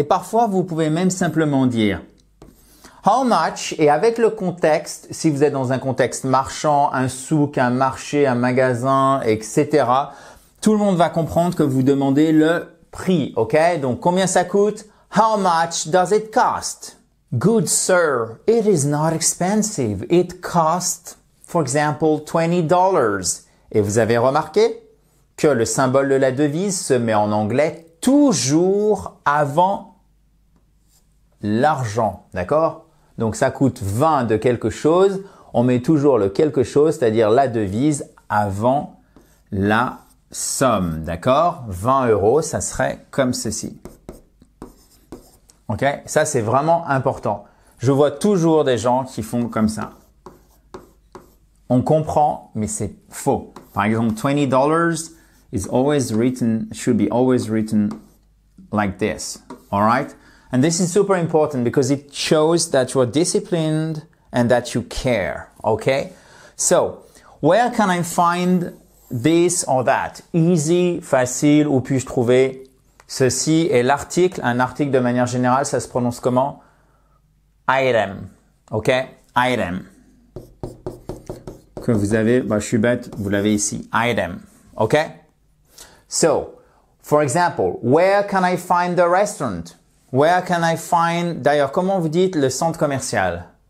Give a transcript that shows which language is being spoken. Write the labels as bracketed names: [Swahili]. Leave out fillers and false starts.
[French] Et parfois, vous pouvez même simplement dire how much, et avec le contexte, si vous êtes dans un contexte marchand, un souk, un marché, un magasin, etc., tout le monde va comprendre que vous demandez le prix, ok? Donc, combien ça coûte? [English] How much does it cost? Good sir, it is not expensive. It costs for example, $20. [French] Et vous avez remarqué que le symbole de la devise se met en anglais toujours avant l'argent, d'accord? Donc ça coûte 20 de quelque chose, on met toujours le quelque chose, c'est-à-dire la devise avant la somme, d'accord? 20 euros, ça serait comme ceci. Ok? Ça, c'est vraiment important. Je vois toujours des gens qui font comme ça. On comprend, mais c'est faux. Par exemple, [English] $20 is always written, should be always written like this. All right? And this is super important because it shows that you're disciplined and that you care. Okay? So, where can I find this or that? [French] Easy, facile, où puis-je trouver ceci? Et l'article, un article de manière générale, ça se prononce comment? Item. Okay? Item. Que vous avez, je suis bête, vous l'avez ici, item, okay? [English] So, for example, where can I find the restaurant? Where can I find, [French] d'ailleurs, comment vous dites le centre commercial?